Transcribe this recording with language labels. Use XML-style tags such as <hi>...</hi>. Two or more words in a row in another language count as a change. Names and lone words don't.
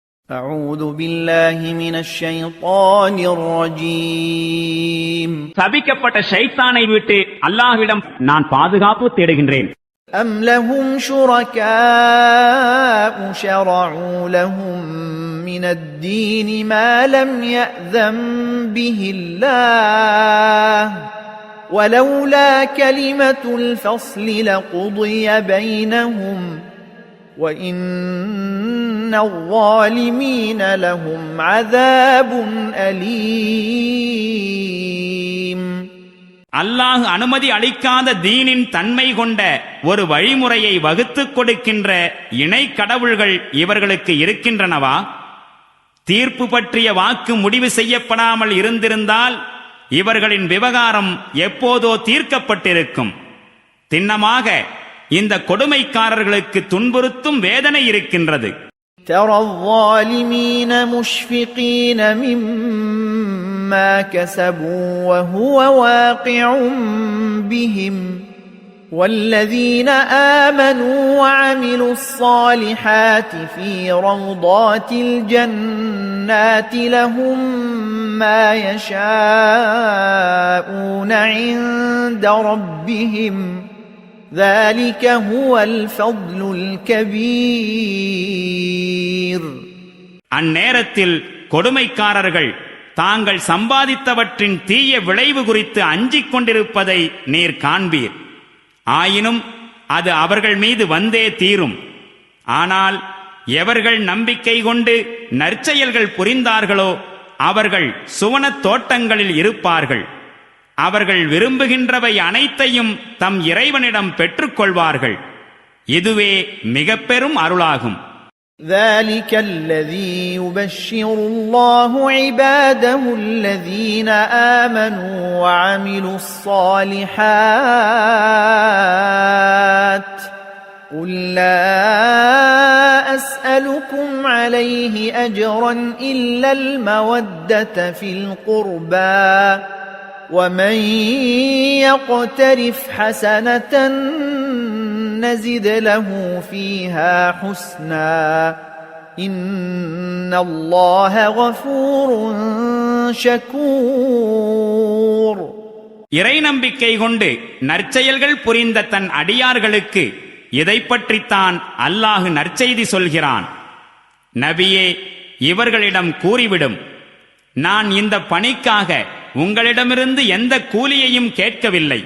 <ar>أعوذ بالله من الشيطان الرجيم</ar> <ta>சபிக்கப்பட்ட ஷைத்தானை விட்டு அல்லாஹ்விடம் நான் பாதுகாப்பு தேடுகின்றேன்.</ta> <ar>أم لهم شركاء شرعوا لهم من الدين ما لم يأذن به الله ولولا كلمة الفصل لقضي بينهم وَإِنَّ الظَّالِمِينَ لَهُمْ عَذَابٌ أَلِيمٌ</ar> <ta>அல்லாஹ் அனுமதி அளிக்காத தீனின் தன்மை கொண்ட ஒரு வழிமுறையை வகுத்துக் கொடுக்கின்ற இணை கடவுள்கள் இவர்களுக்கு இருக்கின்றனவா? தீர்ப்பு பற்றிய வாக்கு முடிவு செய்யப்படாமல் இருந்திருந்தால் இவர்களின் விவகாரம் எப்போதோ தீர்க்கப்பட்டிருக்கும். திண்ணமாக இந்த கொடுமைக்காரர்களுக்கு துன்புறுத்தும் வேதனை இருக்கின்றது.</ta> <ar>ترى الظالمين مشفقين مما كسبوا وهو واقع بهم والذين آمنوا وعملوا الصالحات في روضات الجنات لهم ما يشاءون عند ربهم ذلك هو الفضل الكبير.</ar> <ta>அந்நேரத்தில் கொடுமைக்காரர்கள் தாங்கள் சம்பாதித்தவற்றின் தீய விளைவு குறித்து அஞ்சிக் கொண்டிருப்பதை நீர் காண்பீர். ஆயினும் அது அவர்கள் மீது வந்தே தீரும். ஆனால் எவர்கள் நம்பிக்கை கொண்டு நற்செயல்கள் புரிந்தார்களோ அவர்கள் சுவனத் தோட்டங்களில் இருப்பார்கள். அவர்கள் விரும்புகின்றவை அனைத்தையும் தம் இறைவனிடம் பெற்றுக்கொள்வார்கள். இதுவே மிக பெரும் அருளாகும்.</ta> <ar>ذلك الذي يبشر الله عباده الذين آمنوا وعملوا الصالحات قل لا أسألكم عليه أجرا إلا المودة في القربى ومن يقترف حسنة نزد له فيها حسنا إن الله غفور شكور.</ar> <ta>இறை நம்பிக்கை கொண்டு நற்செயல்கள் புரிந்த தன் அடியார்களுக்கு இதை பற்றித்தான் அல்லாஹ் நற்செய்தி சொல்கிறான். நபியே, இவர்களிடம் கூறிவிடும், நான் இந்த பணிக்காக உங்களிடமிருந்து எந்த கூலியையும் கேட்கவில்லை.</ta>